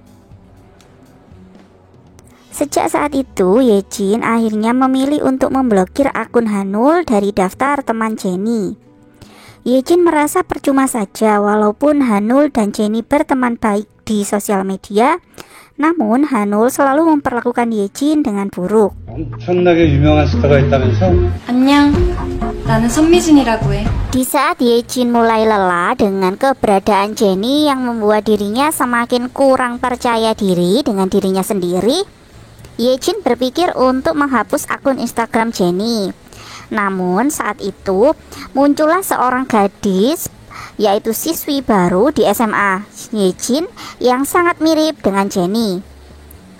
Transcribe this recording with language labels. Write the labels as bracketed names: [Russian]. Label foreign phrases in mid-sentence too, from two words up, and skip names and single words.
[Indonesian] Sejak saat itu, Yejin akhirnya memilih untuk memblokir akun Hanul dari daftar teman Jennie. Yejin merasa percuma saja walaupun Hanul dan Jennie berteman baik di sosial media, namun Hanul selalu memperlakukan Yejin dengan buruk. [Korean] 엄청나게 유명한 스타가 있다면서? 안녕. 나는 선미진이라고 해. [Indonesian] Di saat Yejin mulai lelah dengan keberadaan Jennie yang membuat dirinya semakin kurang percaya diri dengan dirinya sendiri, Yejin berpikir untuk menghapus akun Instagram Jennie. Namun saat itu muncullah seorang gadis, yaitu siswi baru di SMA Yejin yang sangat mirip dengan Jennie.